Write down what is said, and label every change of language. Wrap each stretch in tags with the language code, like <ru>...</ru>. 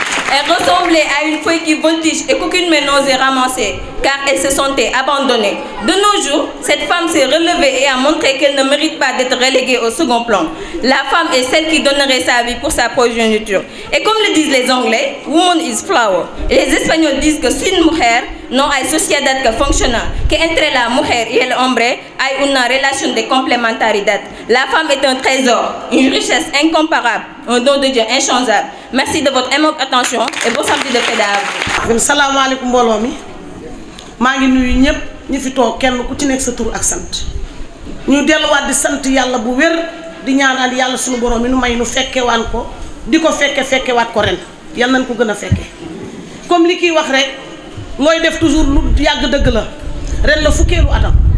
<fr>Elle ressemblait à une feuille qui voltige et qu'aucune main n'osait ramasser, car elle se sentait abandonnée. De nos jours, cette femme s'est relevée et a montré qu'elle ne mérite pas d'être reléguée au second plan. La femme est celle qui donnerait sa vie pour sa progéniture. Et comme le disent les Anglais,</fr> <en>woman is flower.</en> <fr>Et les Espagnols disent que</fr> <es>sin mujer no hay sociedad que funciona, que entre la mujer y el hombre hay una relación de complementariedad.</es> <fr>La femme est un trésor, une richesse incomparable, un don de Dieu inchangeable. Merci de votre aimable attention et bon samedi de fête à vous.</fr> <wo>Salam alaikum mbooloo mi maa ngi nuyu ñëpp ñi fi toog kenn ku ci nekk sa tur ak sant ñu delluwaat di sant yàlla bu wér di ñaanal yàlla suñu borom mi nu may nu fekkewaan ko di ko fekkewaat ko ren yal nañ ko gën a fekke comme li kii wax rek looy def toujours lu yàgg dëgg la ren la fukkeelu atam</wo>